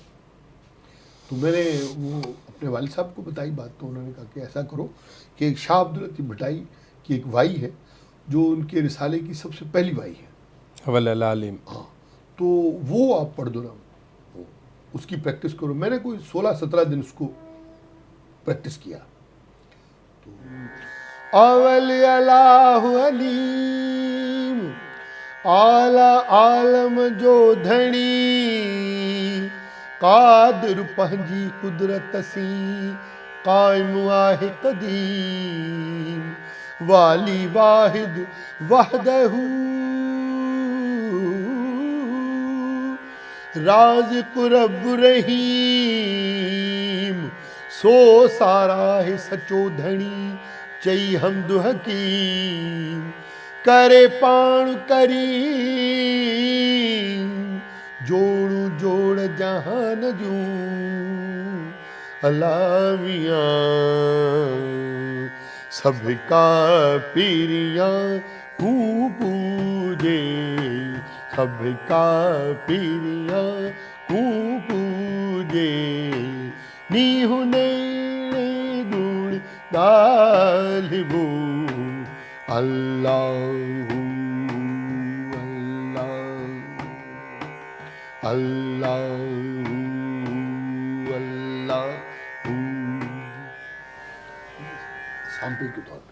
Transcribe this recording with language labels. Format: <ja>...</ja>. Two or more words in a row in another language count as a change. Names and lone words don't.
<ur>تو میں نے وہ اپنے والد صاحب کو بتائی بات، تو انہوں نے کہا کہ ایسا کرو کہ ایک شاہ عبداللطیف بھٹائی کی ایک وائی ہے جو ان کے رسالے کی سب سے پہلی وائی ہے,</ur> <ar>والله أعلم.</ar> <ur>ہاں، تو وہ آپ پڑھ دو نا، وہ اس کی پریکٹس کرو. میں نے کوئی 16-17 دن اس کو پریکٹس کیا.</ur> <sd>तो अवल अल्लाहु अलीम आला आलम जो धनी, कादिर पंहिंजी कुदरत सी कायम आहे कदीम वाली वाहिद वहदहू राज़िक़ रब रहीम सो सारा है सचो धणी चई हमद हकीम करे पाण करीम जोड़ू जोड़ जहान जूं अलावियां सब का पीरियां पूजे सब का पीरियां पूजे नीहु नेड़े गुण गालिबू अल्लाहु अल्लाहु अल्लाहु</sd> <ur>سیمپل کے طور پے.</ur>